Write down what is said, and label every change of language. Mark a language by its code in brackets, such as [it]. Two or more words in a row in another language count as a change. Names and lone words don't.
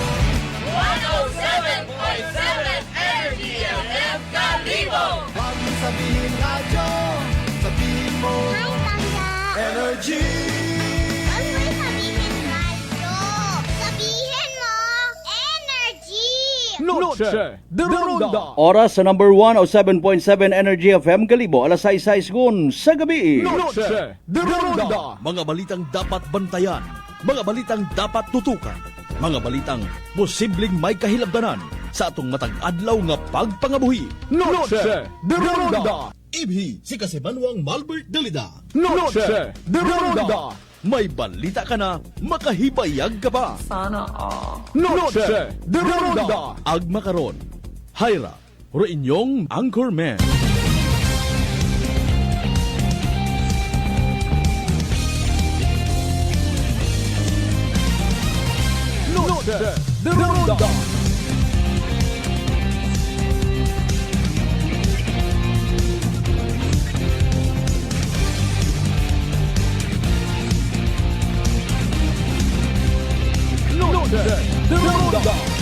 [en] 107.7 Energy FM, Kalibo! [tl] Huwag mong sabihin radyo, sabihin mo. [akl] Hi, Bangga. Energy! [tl] Huwag mo'y sabihin radyo. Sabihin mo. Energy. Noche de Ronda. [akl] Oras sa number 1 o 7.7 Energy FM Kalibo, alas 6 sa gabi. Noche de Ronda. [tl] Mga balitang dapat bantayan, mga balitang dapat tutukan, mga balitang posibleng may kahilabdanan [hil] sa atong matag adlaw nga pagpangabuhi. [tl] Noche de Ronda. [akl] Ibhi si Kasibanwang Malbert Dalida. Noche de Ronda. May balita ka na, makahibayag ka pa. Noche de Ronda. Agma karon, Hyra, ro inyong anchorman. Noche de Ronda. Noche de Ronda.